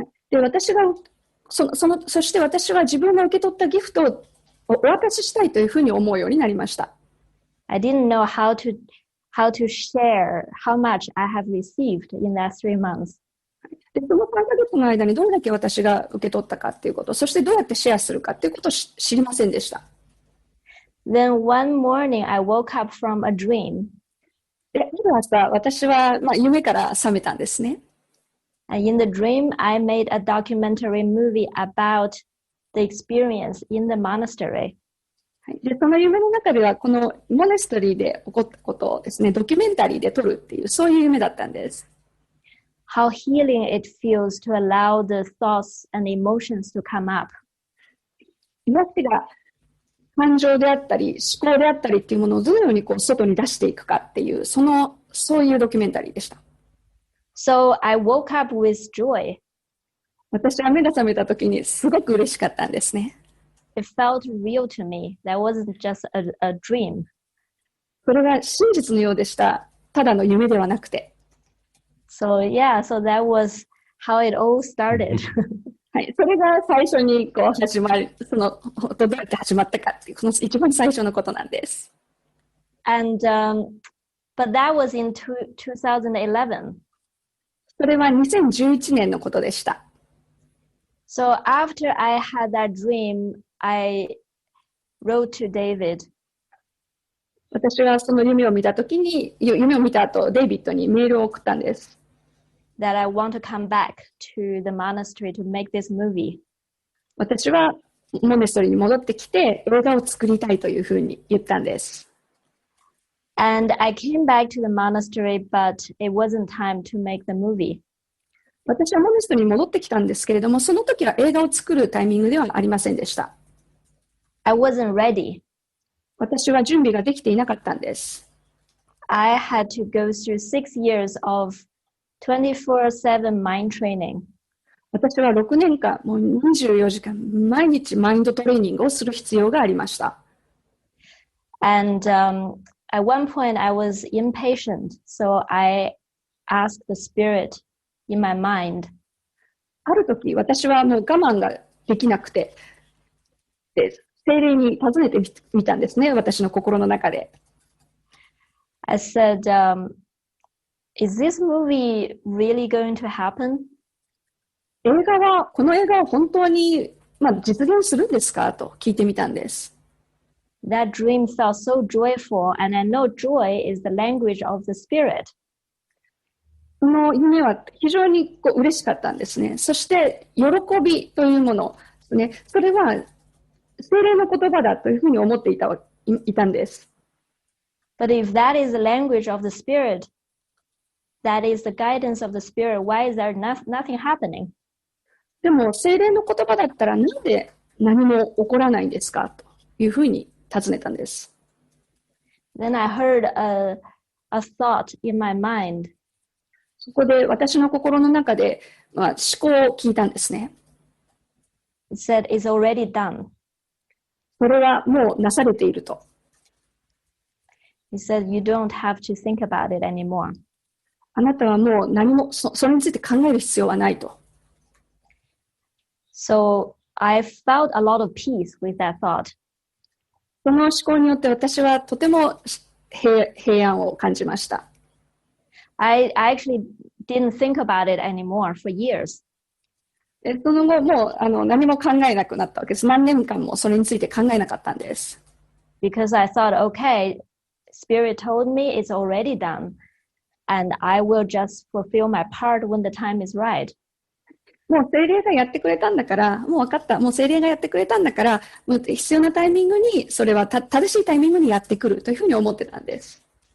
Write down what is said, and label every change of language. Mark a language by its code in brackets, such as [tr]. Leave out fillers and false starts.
[ja] で、そして私は自分が受け取ったギフトをお渡ししたいというふうに思うようになりました。 [en] I didn't know how to share how much I have received in that 3 months. [ja] で、その3ヶ月の間にどれだけ私が受け取ったかっていうこと、そしてどうやってシェアするかっていうことを知りませんでした。 [en] Then one morning I woke up from a dream. [ja] で、ある朝、私は夢から覚めたんですね。 [en] And in the dream, I made a documentary movie about the experience in the monastery. [ja] で、その夢の中では、このモナストリーで起こったことをですね、ドキュメンタリーで撮るっていう、そういう夢だったんです。 [en] How healing it feels to allow the thoughts and emotions to come up. [ja] 癒しが感情であったり、思考であったりっていうものをどのように外に出していくかっていう、そういうドキュメンタリーでした。 [en] So I woke up with joy. [ja] 私は目が覚めた時にすごく嬉しかったんですね。 [en] It felt real to me. That wasn't just a dream. [ja] それが真実のようでした。ただの夢ではなくて。 [en] So that was how it all started. [ja] はい、それが最初に始まる、どうやって始まったかっていう、この一番最初のことなんです。 [en] And but that was in 2011. [ja] それは2011年のことでした。 [en] So after I had that dream, I wrote to David. [ja] 私はその夢を見た後、デイビッドにメールを送ったんです。 [en] That I want to come back to the monastery to make this movie. [ja] 私はモネストリーに戻ってきて映画を作りたいというふうに言ったんです。 [en] And I came back to the monastery, but it wasn't time to make the movie. [ja] 私はモネストリーに戻ってきたんですけれども、その時は映画を作るタイミングではありませんでした。 [en] I wasn't ready. [ja] 私は準備ができていなかったんです。 [en] I had to go through 6 years of 24/7 mind training. [ja] 私は6年間、もう24時間、毎日マインドトレーニングをする必要がありました。 [en] And at one point I was impatient, so I asked the spirit in my mind. [ja] ある時、私はもう我慢ができなくて、聖霊に尋ねてみたんですね、私の心の中で。 [en] I said, is this movie really going to happen? [ja] この映画は本当に、実現するんですかと聞いてみたんです。 [en] That dream felt so joyful, and I know joy is the language of the spirit. [ja] その夢は非常に嬉しかったんですね。そして、喜びというものですね。それは、聖霊の言葉だというふうに思っていたんです。 [en] But if that is the language of the spirit, that is the guidance of the spirit, why is there nothing happening? [ja] でも、聖霊の言葉だったらなんで何も起こらないんですかというふうに尋ねたんです。 [en] Then I heard a thought in my mind. [ja] そこで私の心の中で、思考を聞いたんですね。 [en] It said, it's already done. [ja] それはもうなされていると。 [en] It said, you don't have to think about it anymore. [ja] あなたはもう何もそれについて考える必要はないと。 [en] So I felt a lot of peace with that thought. [ja] その思考によって私はとても平安を感じました。 [en] I actually didn't think about it anymore for years. [ja] その後もう何も考えなくなったわけです。何年間もそれについて考えなかったんです。 [en] Because I thought, okay, Spirit told me it's already done, and I will just fulfill my part when the time is right. [ja] もう聖霊がやってくれたんだから、もう分かった。もう聖霊がやってくれたんだから、もう必要なタイミングに、それは正しいタイミングにやってくるというふうに思ってたんです。